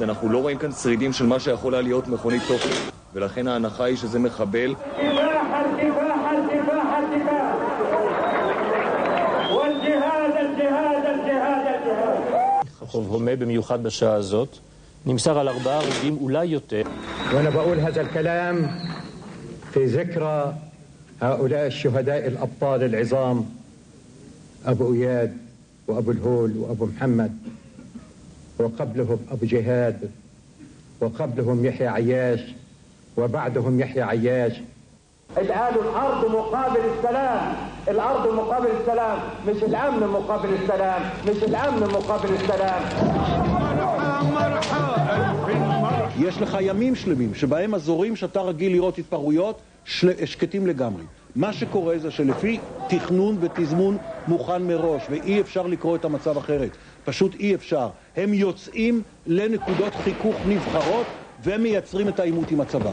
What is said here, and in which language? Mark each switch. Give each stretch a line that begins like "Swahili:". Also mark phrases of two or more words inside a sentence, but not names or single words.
Hebrew: אנחנו לא רואים כאן שרידים של מה שיכולה להיות מכונית תופת, ולכן ההנחה היא שזה מחבל. חוב הומה במיוחד בשעה הזאת. נמסר על 4 הרוגים, אולי יותר.
Arabic: ואני בقول هذا الكلام في ذكرى هؤلاء الشهداء الأبطال العظام أبو إياد وأبو الهول وأبو محمد وقبلهم أبو جهاد وقبلهم يحيى عياش وبعدهم يحيى عياش. الآن الأرض مقابل السلام، الأرض مقابل السلام، مش الأمن مقابل السلام، مش الأمن مقابل السلام.
Hebrew: יש לך ימים שלמים שבהם אזורים שאתה רגיל לראות התפרעויות שקטים לגמרי. מה שקורה זה שלפי תכנון ותזמון מוכן מראש, ואי אפשר לקרוא את המצב אחרת. פשוט אי אפשר. הם יוצאים לנקודות חיכוך נבחרות ומייצרים את העימות עם הצבא.